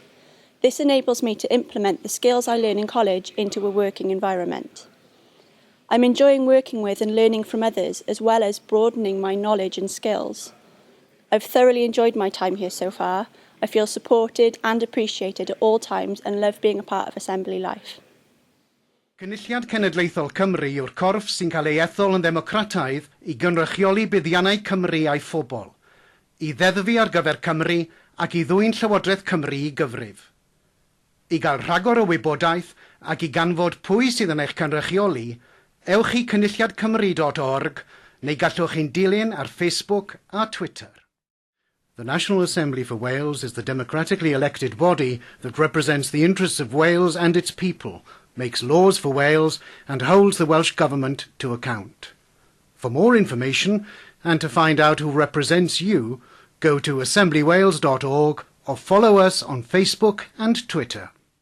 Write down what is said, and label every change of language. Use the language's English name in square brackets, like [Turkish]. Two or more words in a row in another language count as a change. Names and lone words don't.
[English] This enables me to implement the skills I learn in college into a working environment. I'm enjoying working with and learning from others, as well as broadening my knowledge and skills. I've thoroughly enjoyed my time here so far. I feel supported and appreciated at all times and love being a part of Assembly life. [Welsh] Cynulliad Cenedlaethol Cymru yw'r corff sy'n cael ei ethol yn ddemocrataidd i gynrychioli buddiannau Cymru a'i phobl, i ddeddfu ar gyfer Cymru ac i ddwyn Llywodraeth Cymru i gyfrif. I gael rhagor o wybodaeth ac i ganfod pwy sydd yn eich cynrychioli, ewch i cynulliadcymru.org neu gallwch chi'n dilyn ar Facebook a Twitter. [English] The National Assembly for Wales is the democratically elected body that represents the interests of Wales and its people, makes laws for Wales and holds the Welsh Government to account. For more information and to find out who represents you, go to assemblywales.org or follow us on Facebook and Twitter.